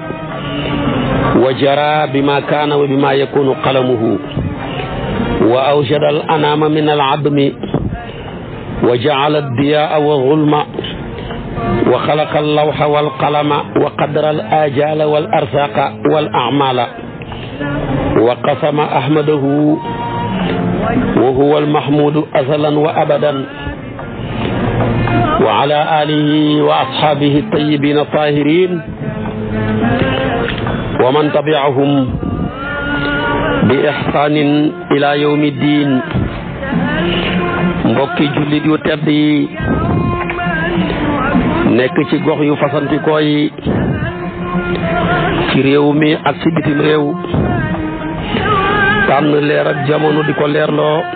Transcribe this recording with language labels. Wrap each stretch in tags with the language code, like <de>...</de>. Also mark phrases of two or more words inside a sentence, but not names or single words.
<ar>وجرى بما كان وبما يكون قلمه وأوجد الأنام من العدم وجعل الضياء والظلم وخلق اللوح والقلم وقدر الآجال والأرزاق والأعمال وقسم أحمده وهو المحمود أزلا وأبدا وعلى آله وأصحابه الطيبين الطاهرين ومن تبعهم بإحسان إلى يوم الدين</ar> <wo>mbokki jullit yu tedd yi nekk ci gox yu fasantikoo yi ci réew mi ak ci bitim réew tànn leer ak jamono di ko leerloo</wo>